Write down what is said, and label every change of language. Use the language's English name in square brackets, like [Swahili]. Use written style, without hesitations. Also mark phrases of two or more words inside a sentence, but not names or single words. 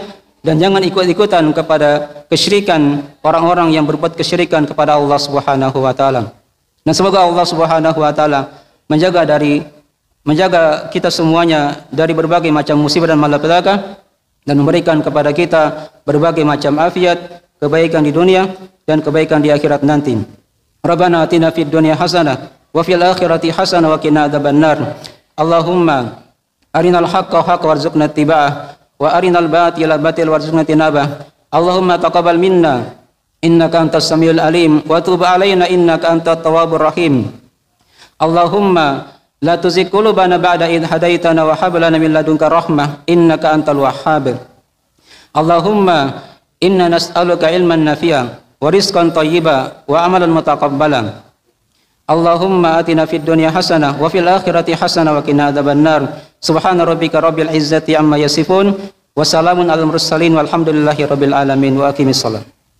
[Indonesian] Dan jangan ikut-ikutan kepada kesyirikan orang-orang yang berbuat kesyirikan kepada Allah [Arabic] سبحانه وتعالى. [Indonesian] Dan semoga Allah [Arabic] سبحانه وتعالى [Indonesian] menjaga kita semuanya dari berbagai macam musibah dan malapetaka, dan memberikan kepada kita berbagai macam afiat, kebaikan di dunia dan kebaikan di akhirat nanti. [Arabic] ربنا آتنا في الدنيا حسنة وفي الآخرة حسنة وقنا عذاب النار. اللهم أرنا الحق حقا وارزقنا اتباعه وأرنا الباطل باطلا وارزقنا اجتنابه. اللهم تقبل منا إنك أنت السميع العليم وتب علينا إنك أنت التواب الرحيم. اللهم لا تزغ قلوبنا بعد إذ هديتنا وهب لنا من لدنك رحمة إنك أنت الوهاب. اللهم إنا نسألك علما نافعا ورزقا طيبا وعملا متقبلا. اللهم آتنا في الدنيا حسنة وفي الآخرة حسنة وقنا عذاب النار. سبحان ربك رب العزة عما يصفون وسلام على المرسلين والحمد لله رب العالمين وأقم الصلاة.